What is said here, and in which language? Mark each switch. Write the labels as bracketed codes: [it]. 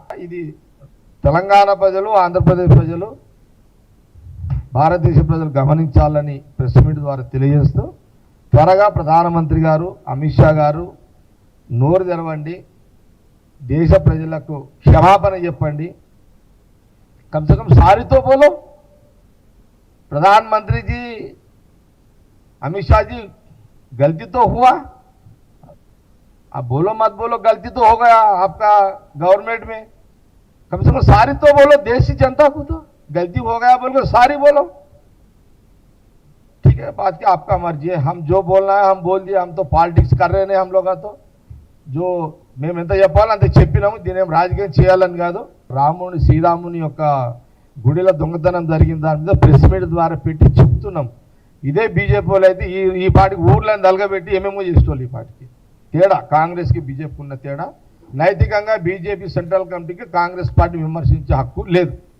[te] ఇది తెలంగాణ ప్రజలు, ఆంధ్రప్రదేశ్ ప్రజలు, భారతదేశ ప్రజలు గమనించాలని ప్రెస్ మీట్ ద్వారా తెలియజేస్తూ, త్వరగా ప్రధానమంత్రి గారు, అమిత్ షా గారు నోరు తెరవండి, దేశ ప్రజలకు క్షమాపణ చెప్పండి. [hi] కమ్సే కమ్ సారీ తో బోలో. प्रधानमंत्री जी, अमित शाह जी, गलती तो हुआ, अब बोलो मत बोलो, गलती तो हो गया आपका गवर्नमेंट में, कम से कम सारी तो बोलो देश की जनता को, तो गलती हो गया बोल के सारी बोलो. ठीक है, बात की आपका मर्जी है, हम जो बोलना है हम बोल दिए, हम तो पॉलिटिक्स कर रहे हैं हम लोग. [te] तो जो మేము ఎంత చెప్పాలంటే చెప్పినాము, దీనేం రాజకీయం చేయాలని కాదు. రాముని శ్రీరాముని యొక్క గుడిలో దొంగతనం జరిగిన దాని మీద ప్రెస్ మీట్ ద్వారా పెట్టి చెప్తున్నాం. ఇదే బీజేపీ వాళ్ళు అయితే ఈ పార్టీకి ఊర్లను దలగబెట్టి ఏమేమో చేసేవాళ్ళు. ఈ పార్టీకి తేడా, కాంగ్రెస్కి బీజేపీ ఉన్న తేడా. నైతికంగా బీజేపీ సెంట్రల్ కమిటీకి కాంగ్రెస్ పార్టీ విమర్శించే హక్కు లేదు.